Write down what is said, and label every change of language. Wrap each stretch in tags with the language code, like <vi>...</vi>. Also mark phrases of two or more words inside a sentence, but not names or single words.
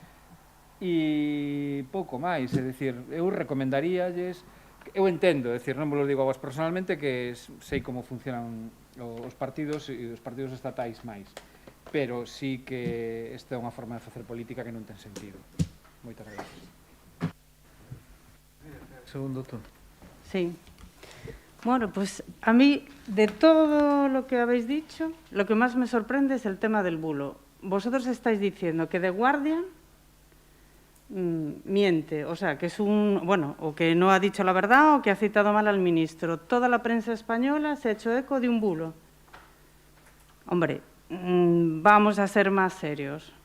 <gl>E pouco máis, é dicir, eu recomendaríalles, eu entendo, é dicir, non vos lo digo a vos personalmente, que sei como funcionan os partidos e os partidos estatais máis, pero sí que esta é unha forma de facer política que non ten sentido. Moitas gracias. Segundo turno. Sí.</gl> <es>Bueno, pues a mí, de todo lo que habéis dicho, lo que más me sorprende es el tema del bulo. Vosotros estáis diciendo que The Guardian miente, o sea, que es bueno, o que no ha dicho la verdad o que ha citado mal al ministro. Toda la prensa española se ha hecho eco de un bulo. Hombre, vamos a ser más serios.</es>